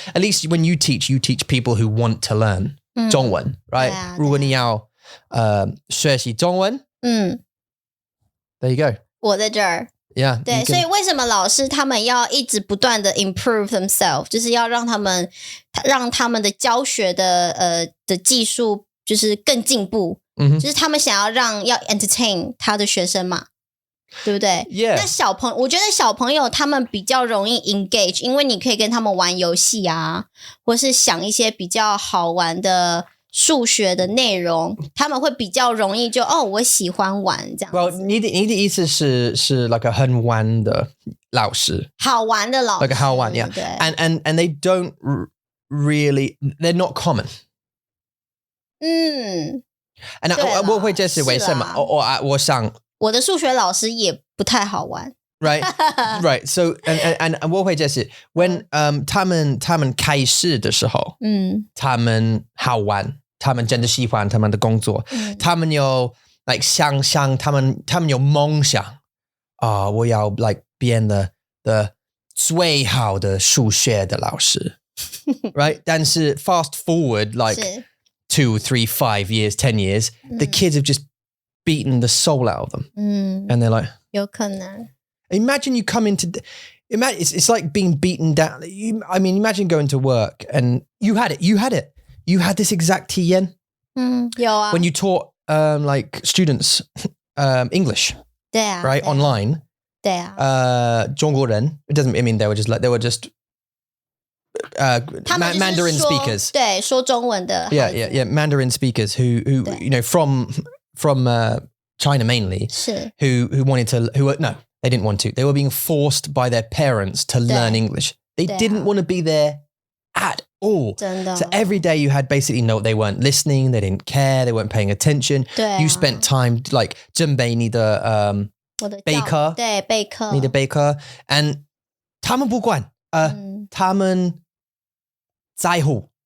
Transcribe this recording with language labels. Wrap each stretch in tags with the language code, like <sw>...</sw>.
<en>At least when you teach people who want to learn 中文 right?</en> <zh>如果你要学习中文</zh> <en>there you go.</en> <zh>我在这儿</zh> <en>Yeah.</en> <zh>对，所以为什么老师他们要一直不断的 improve themselves， 就是要让他们的教学的技术就是更进步，就是他们想要要 entertain 他的学生嘛，对不对？</zh> <en>Yeah.</en> <zh>那我觉得小朋友他们比较容易 engage， 因为你可以跟他们玩游戏啊，或是想一些比较好玩的数学的内容，他们会比较容易就我喜欢玩这样子。 Well, 你的意思是 like a 很玩的老师，好玩的老师</zh> <en>like a 好玩 yeah.</en> <zh>对</zh> <en>And they don't really, they're not common.</en> <zh>And 我会解释为什么我想我的数学老师也不太好玩。</zh> <en>Right.</en> <zh>So and 我会解释 when 他们开始的时候他们好玩，他们真的喜欢他们的工作，他们有 like 想象，他们有梦想我要 like 变得最好的数学的老师right?</zh> <en>但是 fast forward like 2, 3, 5 years, 10 years, the kids have just beaten the soul out of them. And they're like</en> <zh>有可能</zh> <en>Imagine you come into, it's like being beaten down. Imagine going to work and you had this exact 体验</en> <zh>有啊</zh> <en>When you taught like students English,</en> <zh>对啊</zh> <en>right,</en> <zh>对啊</zh> <en>online,</en> <zh>对啊</zh> <en>中国人 it doesn't. I mean, they were just</en> <zh>他们就是</zh> <en>Mandarin</en> <zh>说</zh> <en>speakers.</en> <zh>对说中文的孩子</zh> <en>Yeah. Mandarin speakers who you know from China mainly 是 who wanted to no, they didn't want to. They were being forced by their parents to learn English. They didn't want to be there at all.</en> <zh>真的</zh> <en>So every day you had basically no, they weren't listening, they didn't care, they weren't paying attention.</en> <zh>对啊</zh> <en>You spent time like</en> <zh>准备你的我的备课对备课你的备课 and 他们不管他们在乎</zh>